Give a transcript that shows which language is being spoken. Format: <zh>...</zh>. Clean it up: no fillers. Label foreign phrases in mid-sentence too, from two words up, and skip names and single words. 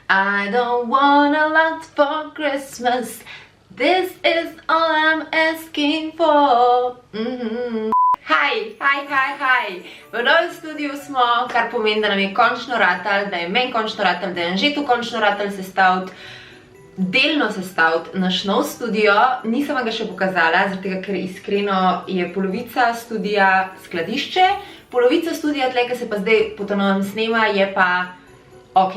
<en>I don't want a lot for Christmas. This is all I'm asking for. Hi.</en> <sl>V novem studiu smo, kar pomeni, da nam je končno ratal, da je meni končno ratal, da je Anžetu končno ratal sestaviti, delno sestaviti naš nov studio. Nisem vam ga še pokazala, zaradi tega, ker iskreno je polovica studija skladišče, polovica studija tle, ki se pa zdaj po novem snema, je pa ok.</sl>